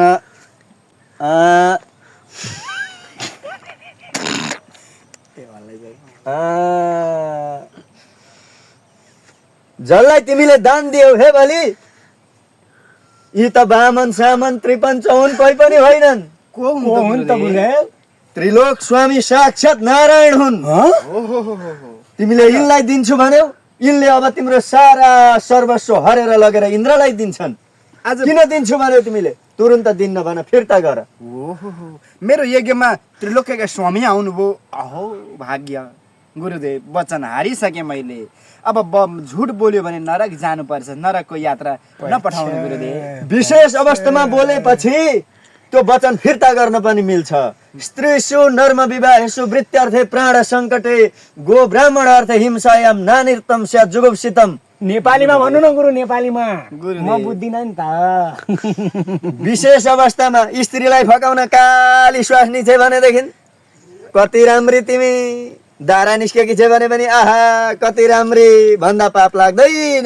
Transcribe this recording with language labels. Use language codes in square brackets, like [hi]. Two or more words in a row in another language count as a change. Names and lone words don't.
[ne] जसलाई तिमीले दान दियौ हे बलि, यी त बामन सामन त्रिपञ्च हुन्, कोही पनि होइनन्। को हुन् त गुरुदेव? त्रिलोक स्वामी साक्षात नारायण हुन्। तिमीले यिनलाई दिन्छु भन्यौ, यिनले अब तिम्रो सारा सर्वस्व हरेर लगेर इन्द्रलाई दिन्छन्। आज किन दिन्छु भन्यौ तिमीले? तुरुन्त दिन्न भन, फिर्ता गर। मेरो यज्ञमा त्रिलोकका स्वामी आउनुभयो। अहो भाग्य गुरुदेव, वचन हारिसकेँ मैले। अब झुट बोल्यो भने नरक जानुपर्छ, नरकको यात्रा नपठाउनु गुरुदेव। विशेष अवस्थामा बोलेपछि त्यो वचन फिर्ता गर्न पनि मिल्छ। [sa] स्त्रीषु नर्म विवाहेषु वृत्त्यर्थे प्राण सङ्कटे गो ब्राह्मण अर्थ हिंसायाम नानिर्तम स्यात् जुगुप्सितम। [ne] नेपालीमा भन्नु न गुरु, नेपालीमा गुरुदेव। म बुझ्दिन नि त। विशेष अवस्थामा स्त्रीलाई फकाउन काली स्वास्नी छ भनेदेखि कति राम्री तिमी, दारा निस्केकी छ भने पनि आहा कति राम्री भन्दा पाप लाग्दैन।